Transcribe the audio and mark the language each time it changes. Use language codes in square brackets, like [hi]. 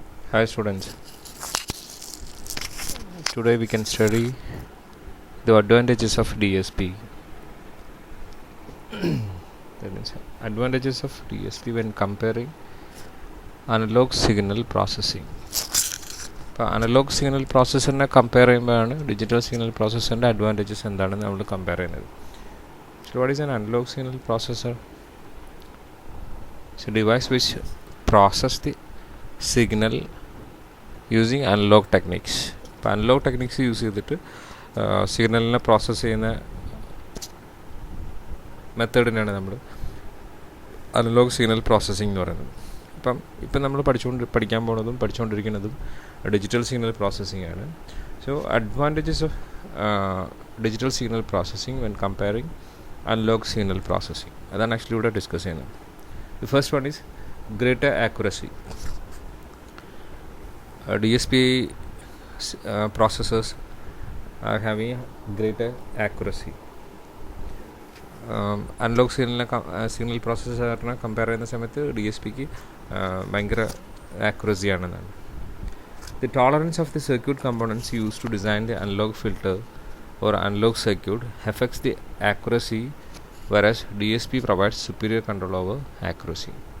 [en] Hi students, today we can study the advantages of DSP. That means advantages of DSP when comparing analog signal processing. [ml] ഇപ്പോൾ analogue signal പ്രോസസ്സറിനെ compare ചെയ്യുമ്പോഴാണ് digital signal പ്രോസസ്സറിൻ്റെ advantages എന്താണെന്ന് നമ്മൾ compare ചെയ്യുന്നത്. [en] So what is an analog signal processor? It's a device which process the signal using analog techniques. [ml] ഇപ്പോൾ analogue techniques use ചെയ്തിട്ട് സിഗ്നലിനെ process ചെയ്യുന്ന മെത്തേഡിനാണ് നമ്മൾ അനലോഗ് സിഗ്നൽ പ്രോസസ്സിംഗ് എന്ന് പറയുന്നത്. ഇപ്പം നമ്മൾ പഠിച്ചുകൊണ്ടിരിക്കുന്നതും ഡിജിറ്റൽ സിഗ്നൽ പ്രോസസ്സിംഗ് ആണ്. [en] so advantages of digital signal processing when comparing analog signal processing, [ml] അതാണ് ആക്ച്വലി ഇവിടെ ഡിസ്കസ് ചെയ്യുന്നത്. [en] The first one is greater accuracy. DSP processors are having greater accuracy. [ml] Analogue signal പ്രോസസ്സറിനെ compare ചെയ്യുന്ന സമയത്ത് DSPക്ക് ഭയങ്കര ആക്യുറസിയാണെന്നാണ്. [en] The tolerance of the circuit components used to design the analog filter or analog circuit affects the accuracy, whereas DSP provides superior control over accuracy.